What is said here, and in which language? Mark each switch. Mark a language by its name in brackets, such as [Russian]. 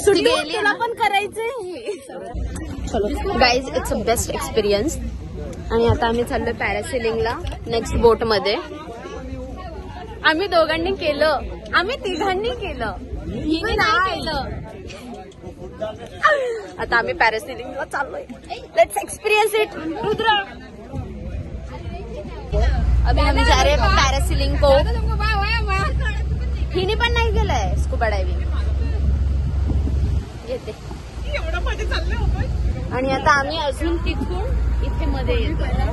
[Marathi] सुट्टीला पण करायचंय। [English] चलो guys, it's a best experience. [Marathi] आणि आता आम्ही चाललोय पॅरासेलिंगला नेक्स्ट बोट मध्ये। आम्ही दोघांनी केलं, आम्ही तिघांनी केलं, हिने नाही केलं। आता आम्ही पॅरासेलिंगला चाललोय। [English] Let's experience it. [Hindi] रुद्र, अभी हम जा रहे हैं पॅरासेलिंग को। [Marathi] हिने पण नाही केलंय स्कूबा डायव्हिंग। येते आणि आता आम्ही अजून तिथून इथे मध्ये येतो।